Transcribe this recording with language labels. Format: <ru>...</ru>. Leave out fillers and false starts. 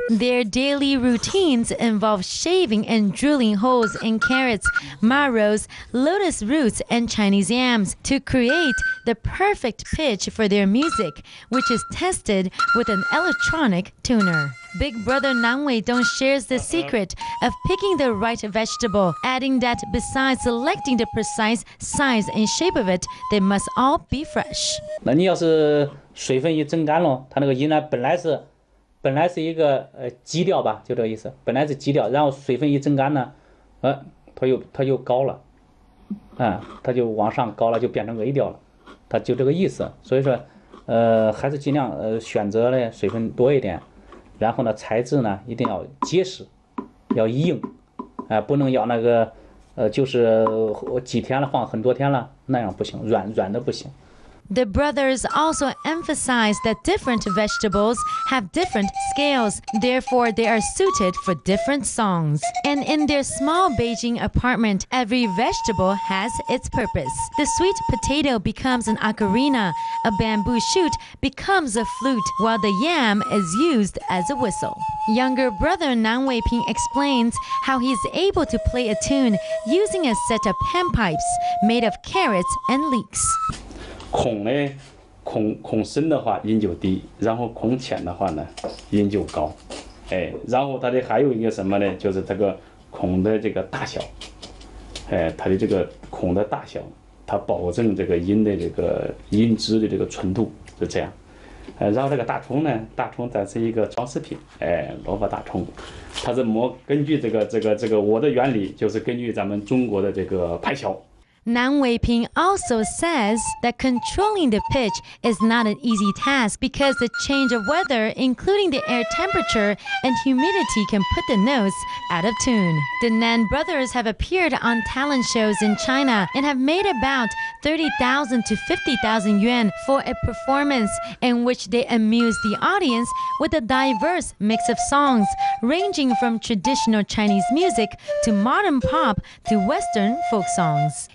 <en>Their daily routines involve shaving and drilling holes in carrots, marrows, lotus roots, and Chinese yams to create the perfect pitch for their music, which is tested with an electronic tuner. Big brother Nan Weidong shares the secret of picking the right vegetable, adding that besides selecting the precise size and shape of it, they must all be fresh.</en> <zh>那你要是水分一蒸干了，它那个音呢本来是一个基调吧，就这个意思，本来是基调，然后水分一蒸干呢，它就高了，它就往上高了，就变成 A 调了，它就这个意思。所以说，还是尽量选择呢水分多一点。然后呢，材质呢一定要结实，要硬，不能要那个就是几天了放很多天了那样不行，软的不行。</zh> <en>The brothers also emphasize that different vegetables have different scales, therefore they are suited for different songs. And in their small Beijing apartment, every vegetable has its purpose. The sweet potato becomes an ocarina, a bamboo shoot becomes a flute, while the yam is used as a whistle. Younger brother Nan Weiping explains how he is able to play a tune using a set of panpipes made of carrots and leeks.</en> <zh>孔呢，孔深的话音就低，然后孔浅的话呢音就高，然后它的还有一个什么呢？就是这个孔的这个大小，它的这个孔的大小，它保证这个音的这个音质的这个纯度，就这样。然后这个大葱呢，大葱咱是一个装饰品，萝卜大葱，它是根据这个我的原理就是根据咱们中国的这个派侨。</zh> <en>Nan Weiping also says that controlling the pitch is not an easy task because the change of weather, including the air temperature and humidity, can put the notes out of tune. The Nan brothers have appeared on talent shows in China and have made about 30,000 to 50,000 yuan for a performance in which they amuse the audience with a diverse mix of songs, ranging from traditional Chinese music to modern pop to Western folk songs.</en>